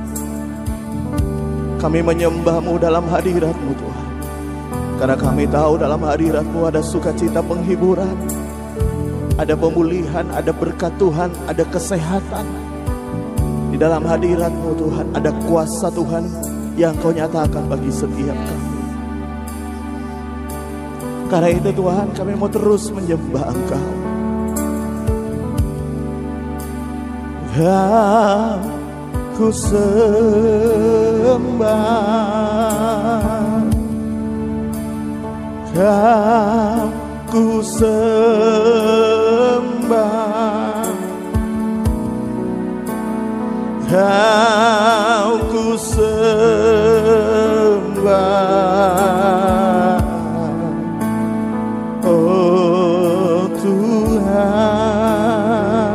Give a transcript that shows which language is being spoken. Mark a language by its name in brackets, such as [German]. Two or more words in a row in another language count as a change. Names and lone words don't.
[Indonesian] Kami menyembah-Mu dalam hadirat-Mu Tuhan, karena kami tahu dalam hadirat-Mu ada sukacita penghiburan, ada pemulihan, ada berkat Tuhan, ada kesehatan. Di dalam hadirat-Mu Tuhan ada kuasa Tuhan yang Kau nyatakan bagi setiap kami. Karena itu Tuhan, kami mau terus menyembah Engkau. Ku sembah, ku sembah, ku sembah, oh Tuhan.